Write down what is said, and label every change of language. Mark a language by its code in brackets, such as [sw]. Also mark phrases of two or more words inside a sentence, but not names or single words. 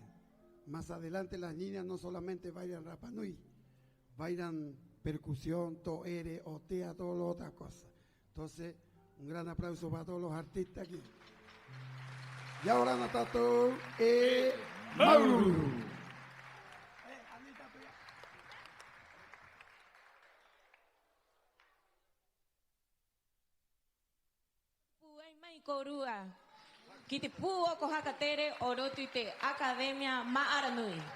[es] Más adelante las niñas no solamente bailan Rapa Nui, bailan percusión, toere, otea, todas las otras cosas. Entonces, un gran aplauso para todos los artistas aquí. Y ahora Natato y Mauro. [rap] Mai korua. Kiti puo ko hakatere orotuite Academia Ma'aranui.